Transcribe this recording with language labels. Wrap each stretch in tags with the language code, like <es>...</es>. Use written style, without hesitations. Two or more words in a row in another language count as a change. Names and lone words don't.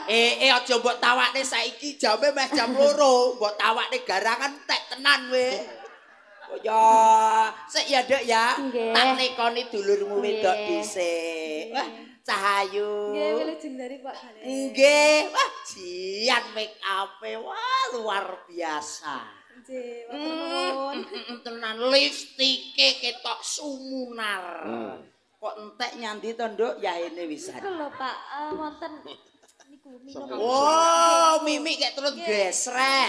<jv>Aja mbok tawakne saiki jame meh jam 2, mbok tawakne garangan tek tenan we. Oh ya, sik ya Dek ya. Nggih. Tak nekoni dulurmu wedok dhisik. Wah, Cahayu. Nggih, wilujeng dari Pak Kale. Nggih, wah jian make up-e wah luar biasa. Nggih, matur nuwun. Tenan lipstike ketok sumunar. Kok entek nyandi to, Nduk? Yaene wisan. Iku lho Pak, wonten niku minum. Oh, mimik kayak terus gesrek.</jv>